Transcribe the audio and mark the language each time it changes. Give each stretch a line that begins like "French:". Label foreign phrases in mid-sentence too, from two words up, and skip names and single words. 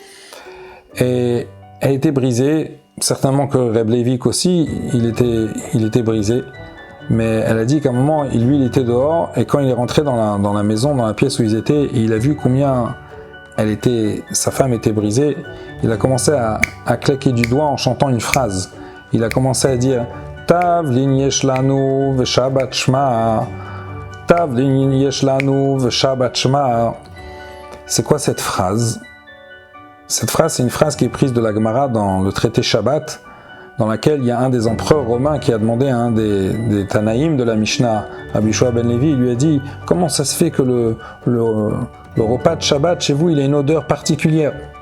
French: Et elle était brisée, certainement que Reb Leivik aussi, il était brisé. Mais elle a dit qu'à un moment, lui, il était dehors, et quand il est rentré dans la maison, dans la pièce où ils étaient, et il a vu combien sa femme était brisée, il a commencé à claquer du doigt en chantant une phrase. Il a commencé à dire
Hebrew: תבלין יש לנו ושבת שמו. תבלין יש לנו ושבת שמו.
French: C'est quoi cette phrase? Cette phrase, c'est une phrase qui est prise de la Gemara dans le traité Shabbat, dans laquelle il y a un des empereurs romains qui a demandé à un des Tanaïm de la Mishnah, Rabbi Yehoshua ben Levi, il lui a dit « Comment ça se fait que le repas de Shabbat chez vous, il a une odeur particulière ?»